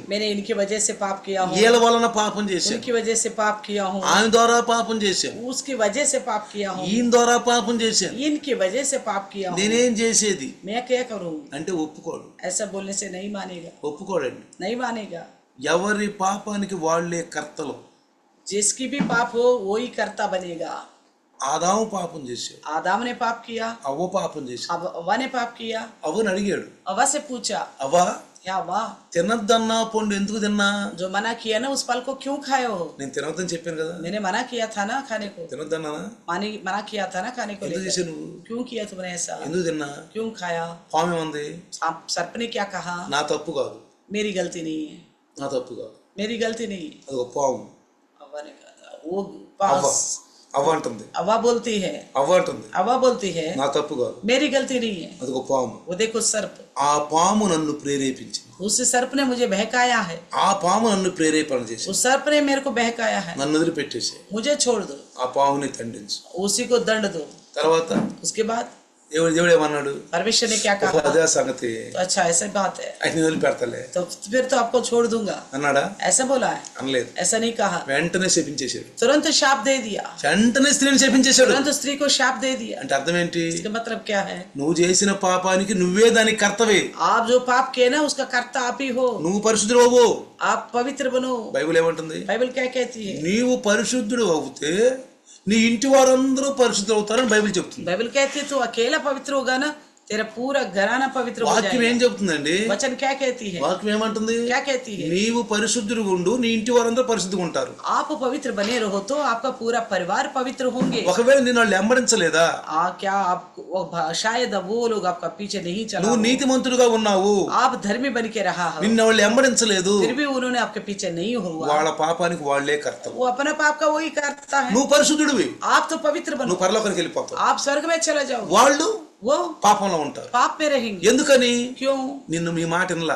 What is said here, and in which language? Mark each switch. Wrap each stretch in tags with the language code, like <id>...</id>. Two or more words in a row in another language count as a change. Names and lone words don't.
<hi>मैंने इनकी वजह से पाप किया हूँ,</hi> <te>వీళ్ళ వలన పాపం చేశాను,</te> <hi>उनकी वजह से पाप किया हूँ,</hi> <te>ఆయన ద్వారా పాపం చేశాను,</te> <hi>उसकी वजह से पाप किया हूँ,</hi> <te>ఈయన ద్వారా పాపం చేశాను,</te> <hi>इनकी वजह से पाप किया हूँ,</hi> <te>నేనేం చేసేది</te> <hi>मैं क्या करूँ?</hi> <te>అంటే ఒప్పుకోడు.</te> <hi>ऐसा बोलने से नहीं मानेगा,</hi> <te>ఒప్పుకోడండి.</te> <hi>नहीं मानेगा।</hi> <te>ఎవరి పాపానికి వాళ్ళే కర్తలు.</te> <hi>जिसकी भी पाप हो वो ही कर्ता बनेगा।</hi> <te>ఆదాము పాపం చేశాడు,</te> <hi>आदम ने पाप किया,</hi> <te>అవ్వ పాపం చేశాడు.</te> <hi>अब अव्वा ने पाप किया।</hi> <te>అవ్వని అడిగాడు,</te> <hi>अव्वा से पूछा,</hi> <te>అవ్వ</te> <hi>क्या अव्वा</hi> <te>తినద్దన్నా పండు ఎందుకు తిన్నా?</te> <hi>जो मना किया ना उस फल को क्यों खाए हो?</hi> <te>నేను తినొద్దని చెప్పాను కదా,</te> <hi>मैंने मना किया था ना खाने को,</hi> <te>తినొద్దన్నానా?</te> <hi>मना किया था ना खाने को</hi> <te>ఎందుకు</te> <hi>लेकर।</hi> <te>చేశావు నువ్వు?</te> <hi>क्यों किया तुमने ऐसा?</hi> <te>ఎందుకు తిన్నా?</te> <hi>क्यों खाया?</hi> <te>పాము ఏమంది?</te> <hi>सर्प ने क्या कहा?</hi> <te>నా తప్పు కాదు,</te> <hi>मेरी गलती नहीं है,</hi> <te>నా తప్పు కాదు,</te> <hi>मेरी गलती नहीं है।</hi> <te>అది ఒక పాము.</te> <hi>अव्वा ने कहा वो</hi> <te>అవ్వ</te> <hi>पास</hi> <te>అవ్వ అంటుంది,</te> <hi>अव्वा बोलती है,</hi> <te>అవ్వ అంటుంది</te> <hi>अव्वा बोलती है</hi> <te>నా తప్పు కాదు,</te> <hi>मेरी गलती नहीं है।</hi> <te>అది ఒక పాము.</te> <hi>वो देखो सर्प,</hi> <te>ఆ పాము నన్ను ప్రేరేపించింది,</te> <hi>उस सर्प ने मुझे बहकाया है,</hi> <te>ఆ పాము నన్ను ప్రేరేపణ చేసి</te> <hi>उस सर्प ने मेरे को बहकाया है,</hi> <te>నన్ను వదిలిపెట్టేసి</te> <hi>मुझे छोड़ दो,</hi> <te>ఆ పాముని దండించు.</te> <hi>उसी को दंड दो।</hi> <te>తర్వాత</te> <hi>उसके बाद</hi> <te>దేవుడు ఏమన్నాడు?</te> <hi>परमेश्वर ने क्या कहा?</hi> <te>అదే సంగతి,</te> <hi>तो अच्छा ऐसा बात है,</hi> <te>ఆయన వదిలిపెడతలే</te> <hi>तो फिर तो आपको छोड़ दूंगा,</hi> <te>అన్నాడా?</te> <hi>ऐसा बोला है?</hi> <te>అనలేదు.</te> <hi>ऐसा नहीं कहा,</hi> <te>వెంటనే శపించేశాడు,</te> <hi>तुरंत शाप दे दिया,</hi> <te>వెంటనే స్త్రీని శపించేశాడు.</te> <hi>तुरंत स्त्री को शाप दे दिया।</hi> <te>అంటే అర్థం ఏంటి?</te> <hi>इसका मतलब क्या है?</hi> <te>నువ్వు చేసిన పాపానికి నువ్వే దానికి కర్తవే.</te> <hi>आप जो पाप किए ना उसका कर्ता आप ही हो,</hi> <te>నువ్వు పరిశుద్ధుడు అవ్వు.</te> <hi>आप पवित्र बनो।</hi> <te>బైబిల్ ఏమంటుంది?</te> <hi>बाइबल क्या कहती है?</hi> <te>నీవు పరిశుద్ధుడు అవుతే నీ ఇంటి వారందరూ పరిశుద్ధులు అవుతారని బైబిల్ చెప్తుంది.</te> <hi>बाइबल कहती है तू अकेला पवित्र होगा ना तेरा पूरा घराना पवित्र हो</hi> <te>వాక్యం ఏం</te> <hi>जाएगा।</hi> <te>చెప్తుందండి?</te> <hi>वचन क्या कहती है?</hi> <te>వాక్యం ఏమంటుంది?</te> <hi>क्या कहती है?</hi> <te>నీవు పరిశుద్ధుడు ఉండు, నీ ఇంటి వారందరూ పరిశుద్ధంగా ఉంటారు.</te> <hi>आप पवित्र बने रहो तो आपका पूरा परिवार पवित्र होंगे।</hi> <te>ఒకవేళ నిన్ను వాళ్ళు వెంబడించలేదా?</te> <hi>क्या आप शायद वो लोग आपका पीछे नहीं चला</hi> <te>నువ్వు</te> <hi>हो,</hi> <te>నీతిమంతుడుగా ఉన్నావు,</te> <hi>आप धर्मी बन के रहा हो,</hi> <te>నిన్ను వాళ్ళు వెంబడించలేదు,</te> <hi>फिर भी उन्होंने आपके पीछे नहीं हुआ,</hi> <te>వాళ్ళ పాపానికి వాళ్ళే కర్తవు.</te> <hi>वो अपना पाप का वही करता है।</hi> <te>నువ్వు పరిశుద్ధుడివి,</te> <hi>आप तो पवित्र बनो,</hi> <te>నువ్వు పరలోకానికి వెళ్ళిపోతావు.</te> <hi>आप स्वर्ग में चले जाओ,</hi> <te>వాళ్ళు</te> <hi>वो</hi> <te>పాపంలో ఉంటారు.</te> <hi>पाप में रहेंगे।</hi> <te>ఎందుకని?</te> <hi>क्यों?</hi> <te>నిన్ను మీ మాట వినలా,</te>